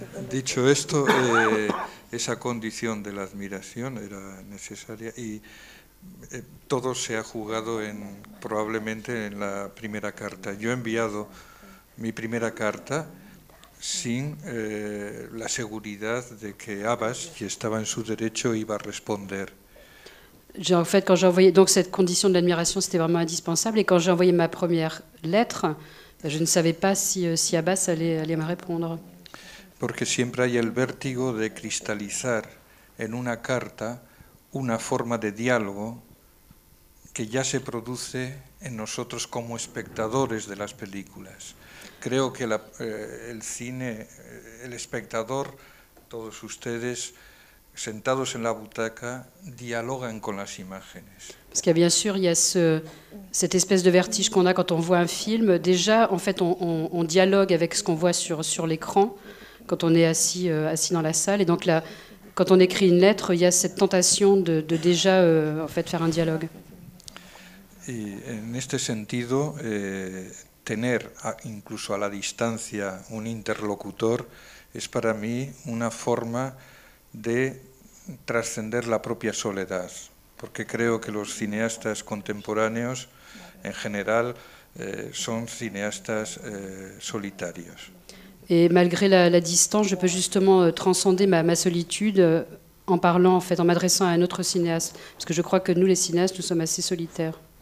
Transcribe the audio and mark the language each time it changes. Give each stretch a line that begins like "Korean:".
Spanish: Dicho esto, esa condición de la admiración era necesaria y todo se ha jugado probablemente en la primera carta. Yo he enviado mi primera carta sin la seguridad de que Abbas, si estaba en su derecho, iba a responder.
French: En fait, quand j'ai envoyé, donc cette condition de l'admiration, c'était vraiment indispensable. Et quand j'ai envoyé ma première lettre, je ne savais pas si Abbas allait me répondre.
Spanish: Porque siempre hay el vértigo de cristalizar en una carta una forma de diálogo que ya se produce en nosotros como espectadores de las películas. Creo que el cine, el espectador, todos ustedes, sentados en la butaca, dialogan con las imágenes.
French: Parce qu'il y a bien sûr, il y a cette espèce de vertige qu'on a quand on voit un film. Déjà, en fait, on dialogue avec ce qu'on voit sur l'écran quand on est assis dans la salle. Et donc là, quand on écrit une lettre, il y a cette tentation de déjà en fait, faire un dialogue.
Spanish: Y en este sentido, tener incluso a la distancia un interlocutor es para mí una forma de trascender la propia soledad, porque creo que los cineastas contemporáneos en general son cineastas solitarios.
French: Et malgré la distance, je peux justement transcender ma solitude en parlant, en fait, en m'adressant à un autre cinéaste. Parce que je crois que nous, les cinéastes, nous sommes assez solitaires.